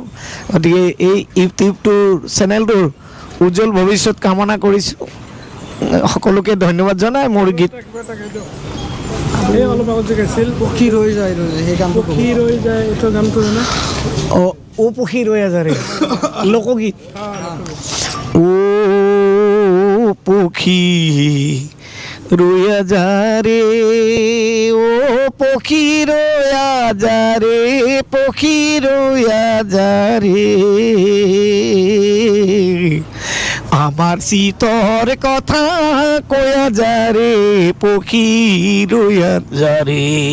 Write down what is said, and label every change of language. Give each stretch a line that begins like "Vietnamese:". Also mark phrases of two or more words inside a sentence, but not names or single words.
Assamese: গতিকে এই ইউটিউবটোৰ চেনেলটোৰ উজ্জ্বল ভৱিষ্যত কামনা কৰিছোঁ। সকলোকে ধন্যবাদ জনাই মোৰ গীত অলপ আগত যে গাইছিল পক্ষী ৰৈ যায়, সেই গানটো পক্ষী ৰৈ যায়, এইটো গানটো জানে? ও পক্ষী ৰৈ যায় লোকগীত।
Rangpuri: ও পক্ষী রইয়া যা রে, ও পক্ষী রইয়া যা রে, পক্ষী রইয়া যা রে, আমার শীতর কথা কয়া যা রে, পক্ষী রইয়া যা রে,